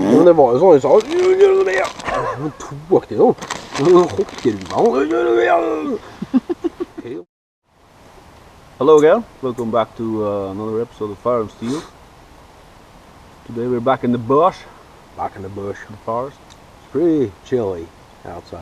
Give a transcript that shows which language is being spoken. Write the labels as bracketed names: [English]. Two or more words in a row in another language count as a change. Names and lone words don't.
[Norwegian] det var jo sånn jeg sa. Tok det jo. [English] Hello again, welcome back to another episode of Fire and Steel. Today we're back in the bush. Back in the bush. The forest. It's pretty chilly outside.